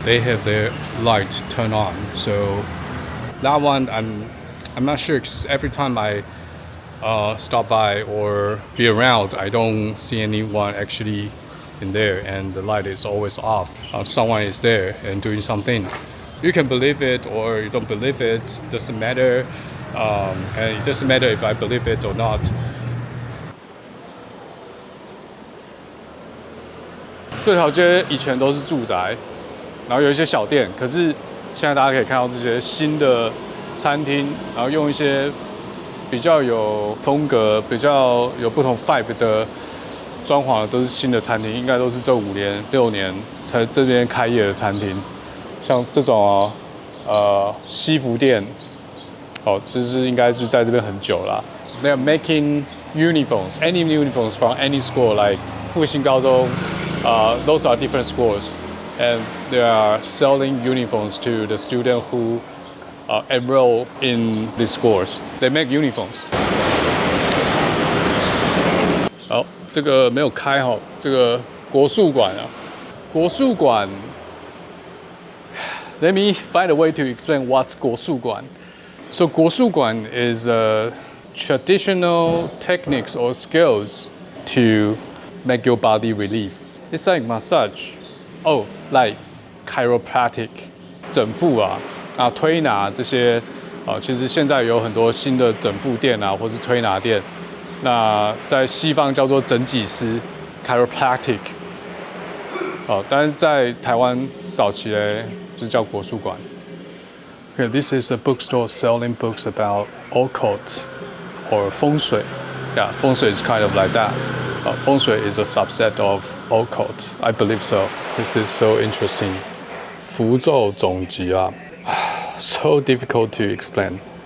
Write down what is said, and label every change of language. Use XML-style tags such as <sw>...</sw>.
<en>They have their light turn on. So that one, I'm not sure, because every time I stop by or be around, I don't see anyone actually in there, and the light is always off. Someone is there and doing something. You can believe it or you don't believe it, doesn't matter. And it doesn't matter if I believe it or not.</en> <zh>这条街以前都是住宅，然后有一些小店，可是现在大家可以看到这些新的餐厅，然后用一些比较有风格、比较有不同 vibe 的装潢，都是新的餐厅，应该都是这5年、6年才这边开业的餐厅。像这种西服店，哦，其实应该是在这边很久了。</zh> <en>They are making uniforms, any uniforms from any school, like 复兴高中, those are different schools, and they are selling uniforms to the student who enroll in these schools. They make uniforms.</en> <zh>好，这个没有开哈，这个国术馆啊，国术馆。</zh> <en>Let me find a way to explain what's 国术馆. So 国术馆 is traditional techniques or skills to make your body relief. It's like massage. Oh, like chiropractic.</en> <zh>整复啊，推拿这些其实现在有很多新的整复店啊，或是推拿店。那在西方叫做整脊师 chiropractic。但是在台湾早期嘞就是叫国术馆。</zh> <en>Okay, this is a bookstore selling books about occult or 风水. Yeah, 风水 is kind of like that. 风水 is a subset of occult. I believe so. This is so interesting. 符咒总集啊 so difficult to explain.</en>